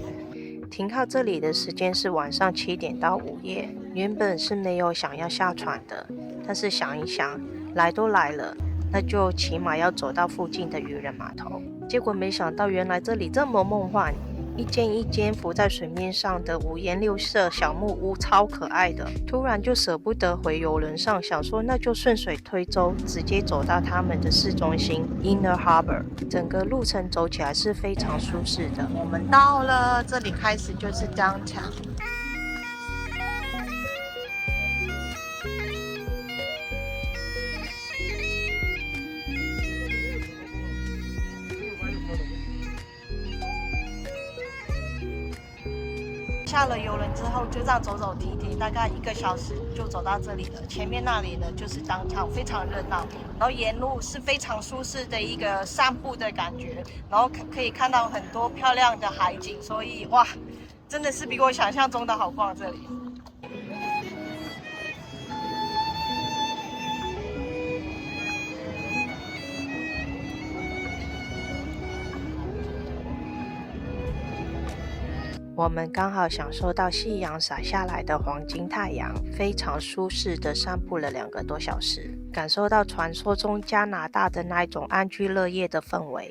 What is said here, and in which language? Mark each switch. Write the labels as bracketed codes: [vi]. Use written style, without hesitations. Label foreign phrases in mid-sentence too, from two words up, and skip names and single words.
[zh] 停靠這裡的時間是晚上7點到午夜，原本是沒有想要下船的，但是想一想，來都來了，那就起碼要走到附近的漁人碼頭。結果沒想到，原來這裡這麼夢幻，一間一間浮在水面上的五顏六色小木屋，超可愛的。突然就捨不得回郵輪上，想說那就順水推舟，直接走到他們的市中心 Inner Harbor。整個路程走起來是非常舒適的。我們到了，這裡開始就是 Downtown。下了郵輪之後，就這樣走走停停，大概1個小時就走到這裡了。前面那裡呢，就是 downtown，非常熱鬧，然後沿路是非常舒適的一個散步的感覺，然後可以看到很多漂亮的海景，所以哇，真的是比我想象中的好逛這裡。我們剛好享受到夕陽灑下來的黃金太陽，非常舒適的散步了2個多小時，感受到傳說中加拿大的那一種安居樂業的氛圍。